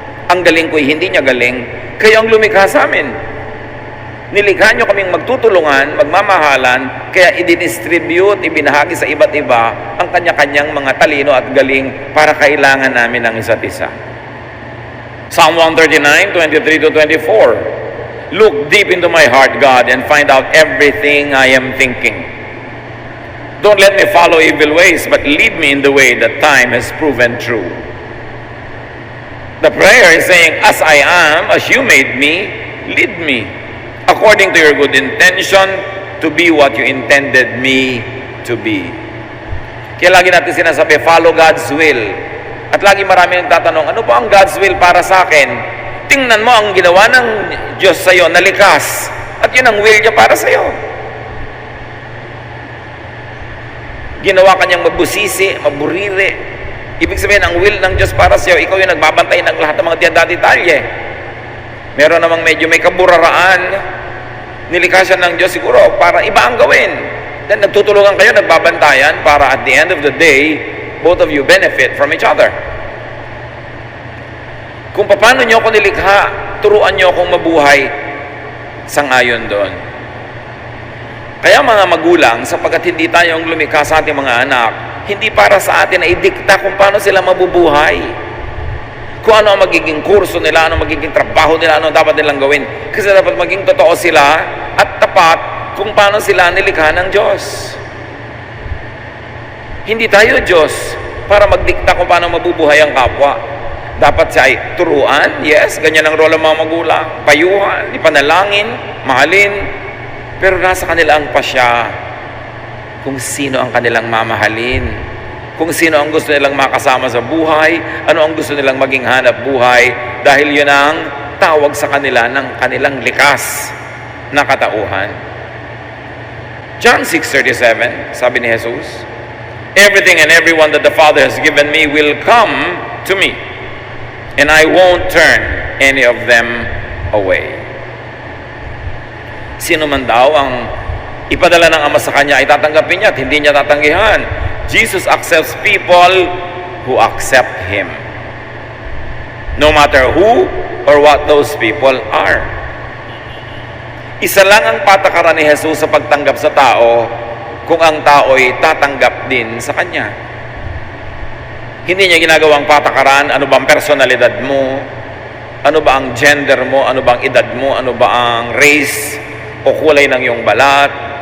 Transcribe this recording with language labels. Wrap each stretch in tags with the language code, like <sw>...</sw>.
<tl>Ang galing ko ay hindi niya galing. Kaya ang lumikha sa amin. Nilikha niyo kaming magtutulungan, magmamahalan, kaya i-distribute, ibinahagi sa iba't iba ang kanya-kanyang mga talino at galing para kailangan namin ng isa't isa.</tl> <en>Psalm 139, 23-24. Look deep into my heart, God, and find out everything I am thinking. Don't let me follow evil ways, but lead me in the way that time has proven true. The prayer is saying, as I am, as you made me, lead me, according to your good intention, to be what you intended me to be.</en> <tl>Kaya lagi natin sinasabi,</tl> <en>follow God's will.</en> <tl>At lagi marami nagtatanong, ano ba ang God's will para sa akin? Tingnan mo ang ginawa ng Diyos sa iyo na likas. At yun ang will niya para sa iyo. Ginawa kanyang mabusisi, maburire. Ibig sabihin, ang will ng Diyos para sa iyo, ikaw yung nagbabantay ng lahat ng mga detalye. Meron namang medyo may kaburaraan. Nilikha siya ng Diyos siguro para iba ang gawin.</tl> <en>Then</en> <tl>nagtutulungan kayo, nagbabantayan para</tl> <en>at the end of the day, both of you benefit from each other.</en> <tl>Kung paano niyo ako nilikha, turuan niyo akong mabuhay sangayon doon. Kaya mga magulang, sapagkat hindi tayo ang lumikha sa ating mga anak, hindi para sa atin na idikta kung paano sila mabubuhay. Kung ano ang magiging kurso nila, ano ang magiging trabaho nila, ano dapat nilang gawin. Kasi dapat maging totoo sila at tapat kung paano sila nilikha ng Diyos. Hindi tayo Diyos para magdikta kung paano mabubuhay ang kapwa. Dapat siya ay turuan, yes, ganyan ang role ng mga magulang, payuhan, ipanalangin, mahalin, pero nasa kanila ang pasya kung sino ang kanilang mamahalin, kung sino ang gusto nilang makasama sa buhay, ano ang gusto nilang maging hanap buhay, dahil yun ang tawag sa kanila ng kanilang likas na katauhan.</tl> <en>John 6:37,</en> <tl>sabi ni Jesus,</tl> <en>everything and everyone that the Father has given me will come to me, and I won't turn any of them away.</en> <tl>Sino man daw ang ipadala ng Ama sa Kanya ay tatanggapin niya at hindi niya tatanggihan.</tl> <en>Jesus accepts people who accept Him. No matter who or what those people are.</en> <tl>Isa lang ang patakaran ni Jesus sa pagtanggap sa tao kung ang tao ay tatanggap din sa Kanya. Hindi niya ginagawang patakaran, ano ba ang personalidad mo, ano ba ang gender mo, ano ba ang edad mo, ano ba ang race, o kulay ng iyong balat.</tl>